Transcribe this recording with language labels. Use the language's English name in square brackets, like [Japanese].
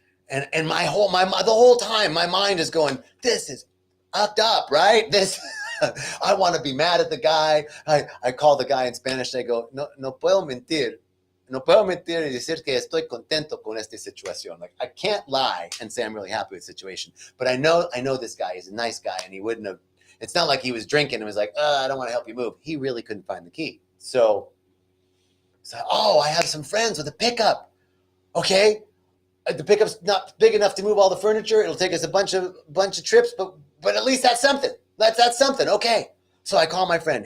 [English] And the whole time, my mind is going, this is fucked up, right? I want to be mad at the guy. I call the guy in Spanish. I go, [Spanish] no puedo mentir. No puedo mentir y decir que estoy contento con esta situación. [English] Like, I can't lie and say I'm really happy with the situation. But I know this guy. He's a nice guy, and he wouldn't have. It's not like he was drinking and was like, I don't want to help you move. He really couldn't find the key. So, I have some friends with a pickup. Okay. The pickup's not big enough to move all the furniture. It'll take us a bunch of trips, but at least that's something. That's something. Okay. So I call my friend.